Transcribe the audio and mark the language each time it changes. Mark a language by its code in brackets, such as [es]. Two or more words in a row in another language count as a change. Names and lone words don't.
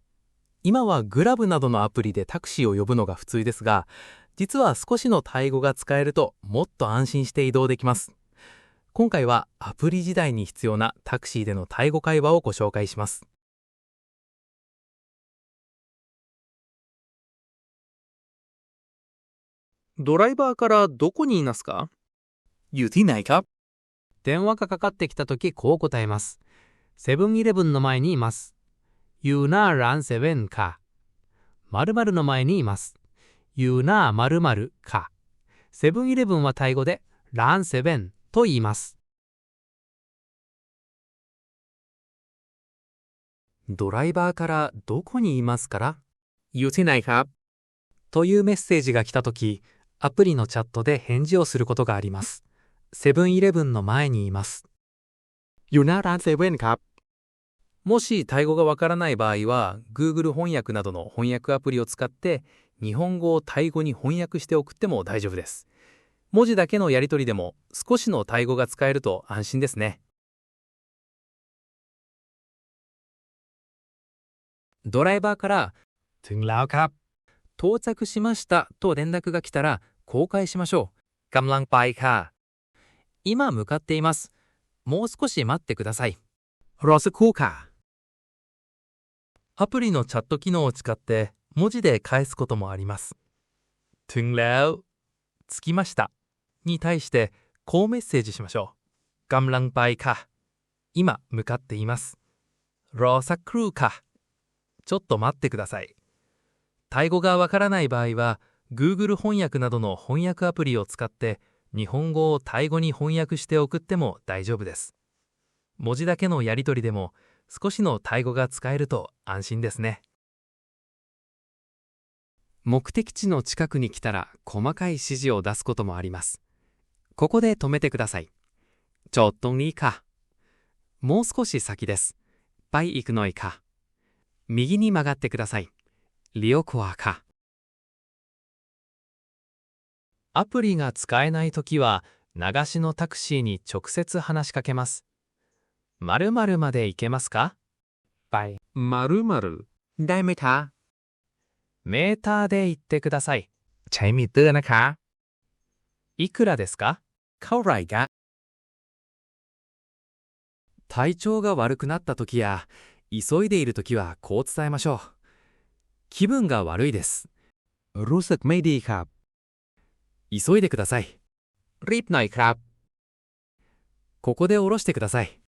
[ja] 今はグラブなどのアプリでタクシーを呼ぶのが普通ですが、実は少しのタイ語が使えるともっと安心して移動できます。今回はアプリ時代に必要なタクシーでのタイ語会話をご紹介します。ドライバーからどこにいますか？ [th] อยู่ที่ไหนครับ [ja] 電話がかかってきたときこう答えます。セブンイレブンの前にいます。 [th] อยู่หน้าร้านเซเว่นค่ะ [ja] 〇〇の前にいます。 [th] อยู่หน้า〇〇ค่ะ [ja] セブンイレブンはタイ語でร้านセブンと言います。ドライバーからどこにいますから [th] อยู่ที่ไหนครับ [ja] というメッセージが来たとき、アプリのチャットで返事をすることがあります。セブンイレブンの前にいます。 [th] อยู่หน้าร้านเซเว่นครับ [ja] もしタイ語がわからない場合は Google 翻訳などの翻訳アプリを使って日本語をタイ語に翻訳して送っても大丈夫です。文字だけのやり取りでも少しのタイ語が使えると安心ですね。ドライバーから [th] ถึงแล้วครับ [ja] 到着しましたと連絡が来たら公開しましょう。 [th] กำลังไปค่ะ [ja] 今向かっています。もう少し待ってください。 [th] รอสักครู่ค่ะ [ja] アプリのチャット機能を使って文字で返すこともあります。 [th] ถึงแล้ว [ja] 着きましたに対してこうメッセージしましょう。 กำลังไปค่ะ 今向かっています。 รอสักครู่ค่ะ ちょっと待ってください。タイ語がわからない場合は Google 翻訳などの翻訳アプリを使って日本語をタイ語に翻訳して送っても大丈夫です。文字だけのやり取りでも少しのタイ語が使えると安心ですね。目的地の近くに来たら細かい指示を出すこともあります。ここで止めてください。ちょっといいか。もう少し先です。 [th] ไปอีกหน่อยか。 [ja] 右に曲がってください。 [th] リオコアか。 [ja] アプリが使えないときは流しのタクシーに直接話しかけます。〇〇まで行けますか？ [th] ไป 〇〇 ได้ไหมคะ [ja] メーターで行ってください。 [th] ใช้ミเตอร์นะคะ [ja] いくらですか？ [th] เท่าไหร่คะ [ja] 体調が悪くなったときや急いでいるときはこう伝えましょう。気分が悪いです。 [th] รู้สึกไม่ดีครับ [ja] 急いでください。 [th] รีบหน่อยครับ [ja] ここで降ろしてください。